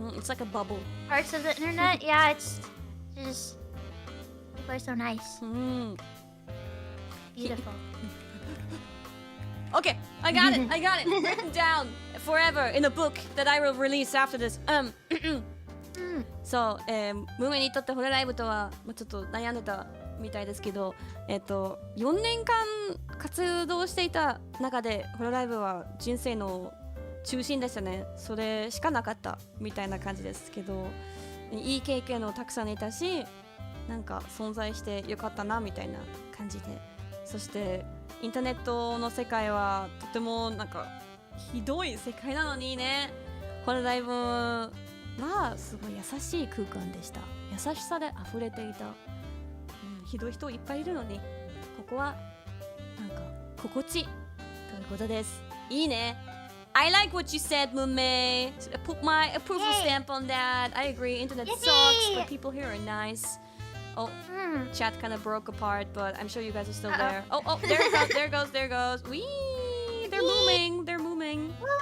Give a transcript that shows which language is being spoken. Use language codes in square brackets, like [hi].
[en] it's like a bubble. Parts of the internet, it's just people are so nice. Beautiful. Okay, I got it. Written down forever in a book that I will release after this. [ja] そう、ムーメにとってホロライブとはちょっと悩んでたみたいですけど、4年間活動していた中でホロライブは人生の中心でしたね。それしかなかったみたいな感じですけど、いい経験をたくさんいたし、なんか存在してよかったなみたいな感じで、そしてインターネットの世界はとてもなんかひどい世界なのにね、ホロライブはすごい優しい空間でした。優しさで溢れていた、ひどい人いっぱいいるのに、ここはなんか心地ということです。いいね。 [en] I like what you said, Mumei. Put my approval stamp on that. I agree. Internet sucks, but people here are nice. Oh, chat kind of broke apart, but I'm sure you guys are still there. Oh, there it goes, there goes, there goes. Wee! They're moving, they're moving.